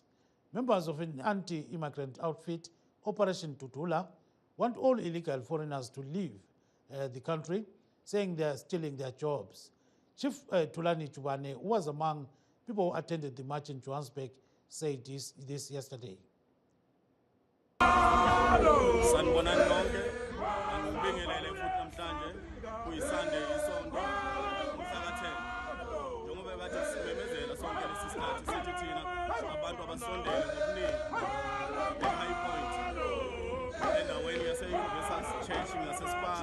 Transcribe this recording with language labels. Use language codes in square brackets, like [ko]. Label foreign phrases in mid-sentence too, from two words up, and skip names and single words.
[en] Members of an anti-immigrant outfit, Operation Tutula, want all illegal foreigners to leave the country, saying they are stealing their jobs. Chief Tulani Chubane, who was among people who attended the march in Johannesburg, said this yesterday. [zu] Sanibonani nonke, angibingelele futhi namhlanje kuyiSunday isonto umhla ka-10. Njengoba bathi simemezela sonke lesi sikhathi sithi thina abantu abasondele ngobuningi e-High Point endaweni yase-Universal Church ngase-Spa.